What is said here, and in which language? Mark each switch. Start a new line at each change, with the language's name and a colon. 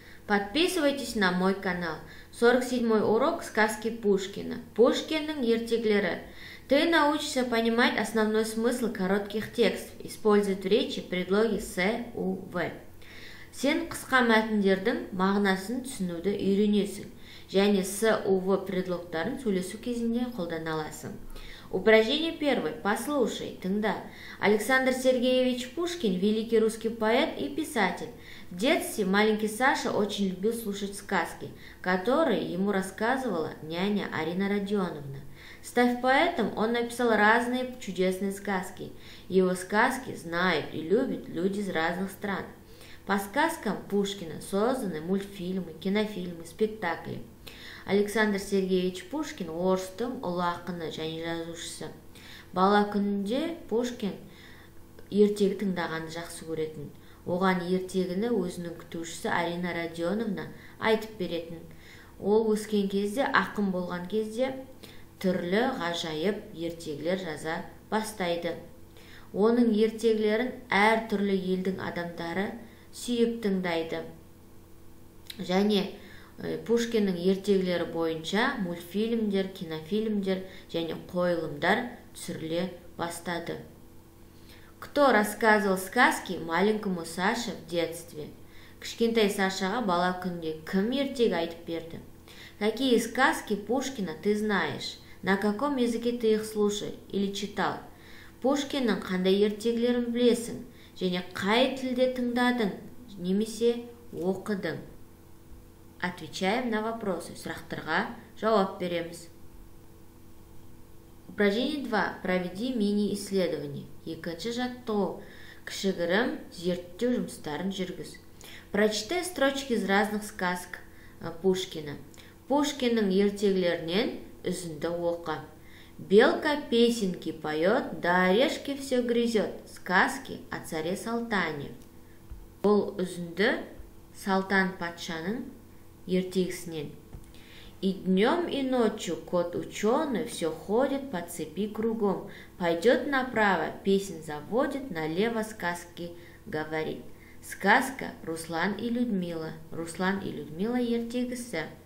Russian: Подписывайтесь на мой канал. 47-й урок сказки Пушкина.
Kazakh: Пушкиннің ертегілері.
Russian: Ты научишься понимать основной смысл коротких текстов, использовать в речи предлоги с, у, в.
Kazakh: Сен қысқа мәтіндердің мағынасын түсінуді үйренесің, және с, у, в предлогтарын сөйлесу кезінде қолдана аласың.
Russian: Упражнение первое. Послушай,
Kazakh: тыңда.
Russian: Александр Сергеевич Пушкин – великий русский поэт и писатель. В детстве маленький Саша очень любил слушать сказки, которые ему рассказывала няня Арина Родионовна. Став поэтом, он написал разные чудесные сказки. Его сказки знают и любят люди из разных стран. По сказкам Пушкина созданы мультфильмы, кинофильмы, спектакли.
Kazakh: Александр Сергеевич Пушкин орыстың ұлы ақыны және жазушысы. Бала күнінде Пушкин ертегі тыңдағанды жақсы көретін. Оған ертегіні өзінің күтушісі Арина Родионовна айтып беретін. Ол өскен кезде, ақын болған кезде түрлі ғажайып ертегілер жаза бастайды. Оның ертегілерін әр түрлі елдің адамдары сүйіп тыңдайды. Және Пушкиннің ертегілері бойынша мультфильмдер, кинофильмдер және қойылымдар түсіріле бастады.
Russian: Кто рассказывал сказки маленькому Саше в детстве?
Kazakh: Кішкентай Сашаға бала күнде кім ертегі айтып берді?
Russian: Какие сказки Пушкина ты знаешь? На каком языке ты их слушал или читал?
Kazakh: Пушкиннің қандай ертегілерін білесің? Және қай тілде тыңдадың немесе оқыдың?
Russian: Отвечаем на вопросы.
Kazakh: Сұрақтарға жауап береміз.
Russian: Упражнение 2. Проведи мини-исследование.
Kazakh: Екінші жаттығу. Кішігірім зерттеу жұмыстарын жүргіз.
Russian: Прочитай строчки из разных сказок Пушкина.
Kazakh: Пушкиннің ертегілерінен үзінді оқы.
Russian: Белка песенки поет, да орешки все грызет. Сказки о царе Салтане.
Kazakh: Бұл үзінді Салтан патшаның ертегісінен.
Russian: И днем, и ночью кот ученый все ходит по цепи кругом. Пойдет направо, песен заводит, налево сказки говорит. Сказка Руслан и Людмила. Руслан и Людмила ертегісі.